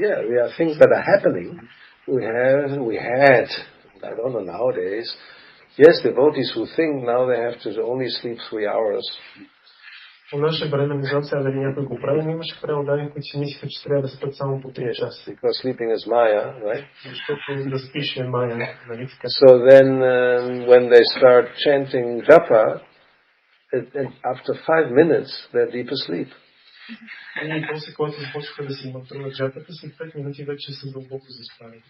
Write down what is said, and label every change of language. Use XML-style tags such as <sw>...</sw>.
<en>We are things that are happening. We had. I don't know nowadays. Yes, devotees who think now they have to only sleep 3 hours.</en> <bg>По наше време, не знам сега дали някой го прави, но имаше преводани, които си мислиха, че трябва да спят само по 3 часа.</bg> <en>Because sleeping is Maya, right?</en> <bg>Защото да спиш е Майя, нали така?</bg> <en>So then, when they start chanting japa, after 5 minutes, they're deep asleep.</en> <bg>И после, когато започнаха да си мантруват джапата, след 5 минути вече са дълбоко заспали.</bg>